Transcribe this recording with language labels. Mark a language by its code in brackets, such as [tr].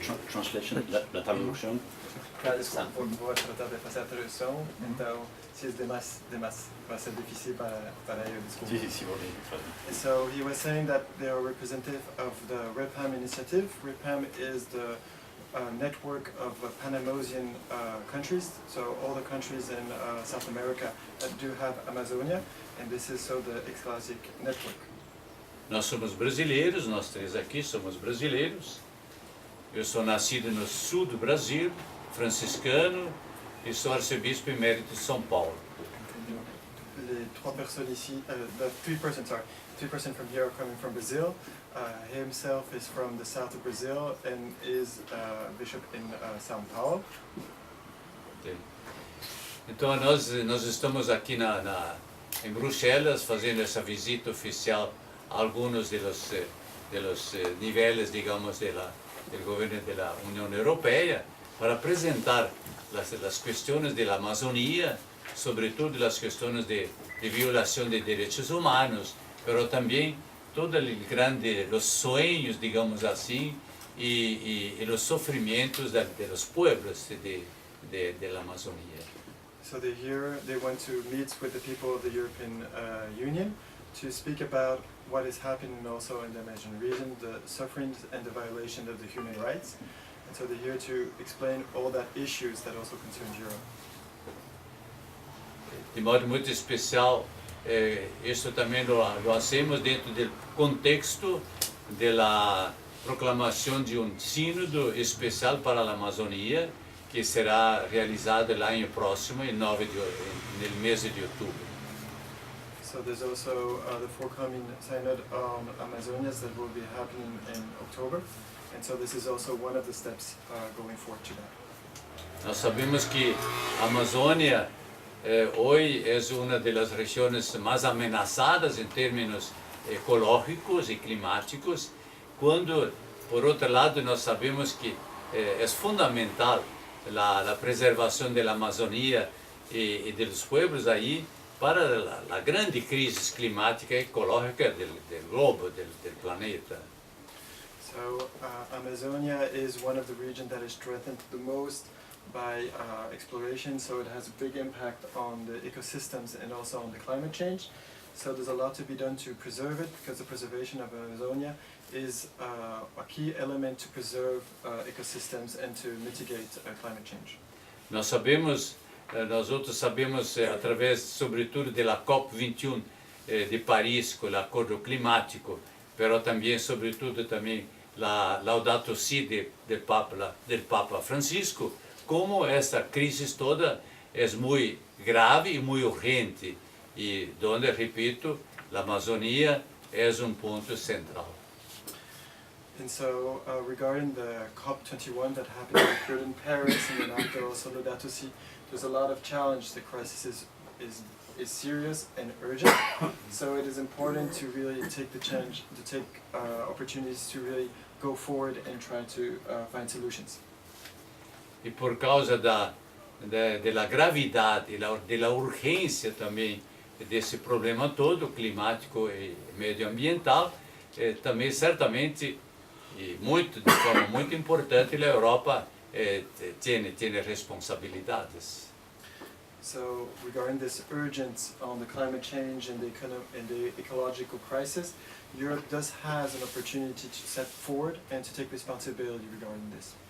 [en] Translation, [es] la traducción. [pt] Vou tratar de fazer a tradução, então se vai ser difícil para eu, desculpa. [es] Sí, sí, sí, vale. [en] So he was saying that they are representative of the REPAM initiative. REPAM is the network of Panamanian countries, so all the countries in South America that do have Amazonia, and this is so the Eclesiastic network. [pt] Nós somos brasileiros, nós três aqui somos brasileiros. Eu sou nascido no sul do Brasil, franciscano, e sou arcebispo emérito de São Paulo. [fr] Les trois personnes ici, [en] the three persons from here are coming from Brazil. He himself is from the south of Brazil and is bishop in São Paulo. [pt] Então nós estamos aqui em Bruxelas fazendo essa visita oficial a alguns dos níveis, digamos, do governo da União Europeia para apresentar as questões da Amazônia, sobretudo as questões de violação de direitos humanos, mas também todos os sonhos, digamos assim, e os sofrimentos dos povos da Amazônia. [en] So they went to meet with the people of the European Union to speak about what is happening also in the Amazon region, the sufferings and the violation of the human rights. And so they're here to explain all that issues that also concern Europe. [pt] De modo muito especial, isso também [es] lo hacemos [pt] dentro do contexto da proclamação de sínodo especial para a Amazônia, que será realizado no ano próximo, no mês de outubro. [en] So there's also the forthcoming synod on Amazonias that will be happening in October, and so this is also one of the steps going forward to that. [pt] Nós sabemos que a Amazônia hoje é uma das regiões mais ameaçadas em termos ecológicos e climáticos, quando, por outro lado, nós sabemos que é fundamental a preservação da Amazônia e dos povos aí para a grande crise climática e ecológica do globo, do planeta. [en] So Amazonia is one of the regions that is threatened the most by exploration, so it has a big impact on the ecosystems and also on the climate change. So there's a lot to be done to preserve it, because the preservation of Amazonia is a key element to preserve ecosystems and to mitigate climate change. [pt] Nós outros sabemos, através, sobretudo, da COP21 de Paris, com o acordo climático, mas também, sobretudo, também a Laudato Si do Papa Francisco, como essa crise toda é muito grave e muito urgente, e onde, repito, a Amazônia é ponto central. [en] And so, regarding the COP21 that happened in Paris and then after also Laudato Si, there's a lot of challenge. The crisis is serious and urgent. So it is important to really take the chance, to take opportunities to really go forward and try to find solutions. [pt] E por causa da gravidade e da urgência também desse problema todo, climático e medioambiental, também certamente e de forma muito importante, a Europa tem responsabilidades. [en] So regarding this urgence on the climate change and the ecological crisis, Europe does has an opportunity to step forward and to take responsibility regarding this.